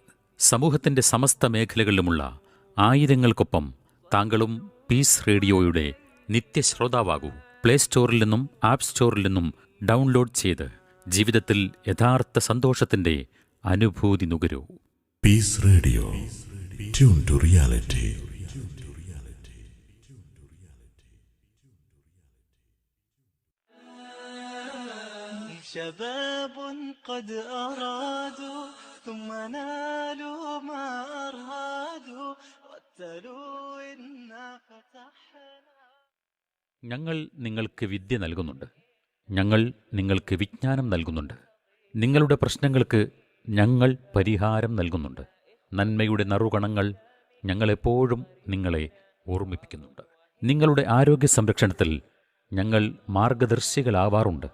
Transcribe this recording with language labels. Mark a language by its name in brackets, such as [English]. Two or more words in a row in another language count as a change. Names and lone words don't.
[Malayalam] സമൂഹത്തിന്റെ സമസ്ത മേഖലകളിലുമുള്ള ആയിരങ്ങൾക്കൊപ്പം താങ്കളും പീസ് റേഡിയോയുടെ നിത്യശ്രോതാവാകൂ. പ്ലേ സ്റ്റോറിൽ നിന്നും ആപ്പ് സ്റ്റോറിൽ നിന്നും ഡൗൺലോഡ് ചെയ്ത് ജീവിതത്തിൽ യഥാർത്ഥ സന്തോഷത്തിന്റെ അനുഭൂതി നുകരൂ. പീസ് റേഡിയോ, [English] tune to reality. [Arabic] شباب قد أرادوا ثم نالوا ما أرادوا قتلوا إنا فتحنا. [Malayalam] ഞങ്ങൾ നിങ്ങൾക്ക് വിദ്യ നൽകുന്നുണ്ട്, ഞങ്ങൾ നിങ്ങൾക്ക് വിജ്ഞാനം നൽകുന്നുണ്ട്, നിങ്ങളുടെ പ്രശ്നങ്ങൾക്ക് ഞങ്ങൾ പരിഹാരം നൽകുന്നുണ്ട്. നന്മയുടെ നറുകണങ്ങൾ ഞങ്ങളെപ്പോഴും നിങ്ങളെ ഓർമ്മിപ്പിക്കുന്നുണ്ട്. നിങ്ങളുടെ ആരോഗ്യ സംരക്ഷണത്തിൽ ഞങ്ങൾ മാർഗദർശികളാവാറുണ്ട്.